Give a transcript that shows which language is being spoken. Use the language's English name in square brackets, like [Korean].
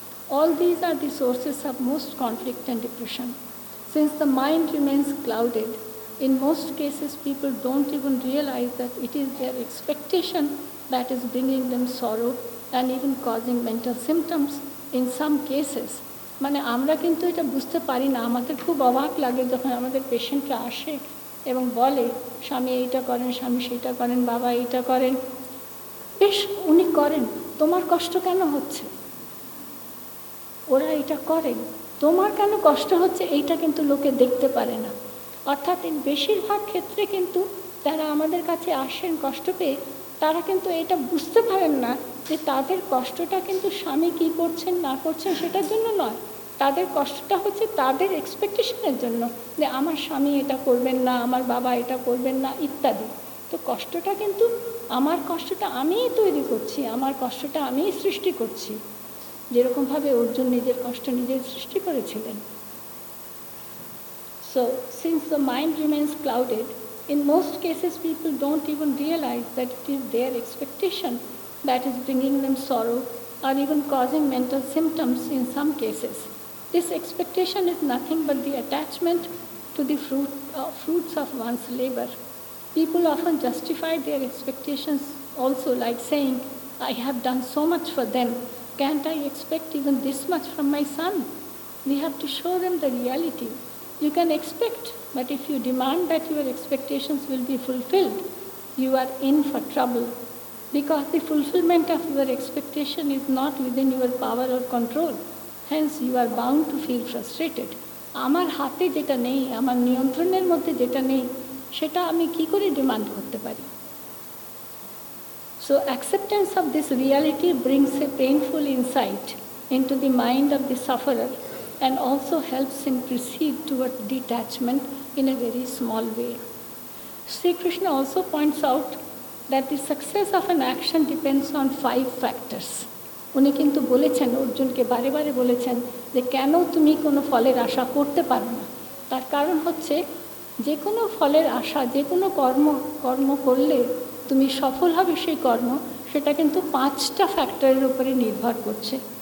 [English] All these are the sources of most conflict and depression. Since the mind remains clouded, in most cases people don't even realize that it is their expectation that is bringing them sorrow and even causing mental symptoms in some cases. [Bangla] মানে আমরা কিন্তু এটা বুঝতে পারি না। আমাদের খুব অবাক লাগে যখন আমাদের পেশেন্টরা আসে এবং বলে স্বামী এইটা করেন, স্বামী সেইটা করেন, বাবা এইটা করেন। বেশ, উনি করেন, তোমার কষ্ট কেন হচ্ছে? ওরা এটা করেন, তোমার কেন কষ্ট হচ্ছে এইটা কিন্তু লোকে দেখতে পারে না। অর্থাৎ বেশিরভাগ ক্ষেত্রে কিন্তু যারা আমাদের কাছে আসেন কষ্ট পেয়ে, তারা কিন্তু এটা বুঝতে পারেন না যে তাদের কষ্টটা কিন্তু স্বামী কী করছেন না করছেন সেটার জন্য নয়, তাদের কষ্টটা হচ্ছে তাদের এক্সপেকটেশনের জন্য, যে আমার স্বামী এটা করবেন না, আমার বাবা এটা করবেন না ইত্যাদি। তো কষ্টটা কিন্তু আমার কষ্টটা আমিই তৈরি করছি, আমার কষ্টটা আমিই সৃষ্টি করছি, যেরকমভাবে অর্জুন নিজের কষ্ট নিজেই সৃষ্টি করেছিলেন। [English] So, since the mind remains clouded, in most cases people don't even realize that it is their expectation that is bringing them sorrow or even causing mental symptoms in some cases. This expectation is nothing but the attachment to the fruits of one's labor. People often justify their expectations also, like saying, I have done so much for them, can't I expect even this much from my son? We have to show them the reality. You can expect, but if you demand that your expectations will be fulfilled, you are in for trouble, because the fulfillment of your expectation is not within your power or control. Hence, you are bound to feel frustrated. [Bangla] আমার হাতে যেটা নেই, আমার নিয়ন্ত্রণের মধ্যে যেটা নেই, সেটা আমি কি করে ডিমান্ড করতে পারি? [English] So, acceptance of this reality brings a painful insight into the mind of the sufferer and also helps him proceed toward detachment in a very small way. Sri Krishna also points out that the success of an action depends on 5 factors. [Bangla] উনি কিন্তু বলেছেন, অর্জুনকে বারে বারে বলেছেন যে কেন তুমি কোনো ফলের আশা করতে পারো না। তার কারণ হচ্ছে যে কোনো ফলের আশা, যে কোনো কর্ম করলে তুমি সফল হবে সেই কর্ম, সেটা কিন্তু 5টা ফ্যাক্টরের উপরে নির্ভর করছে।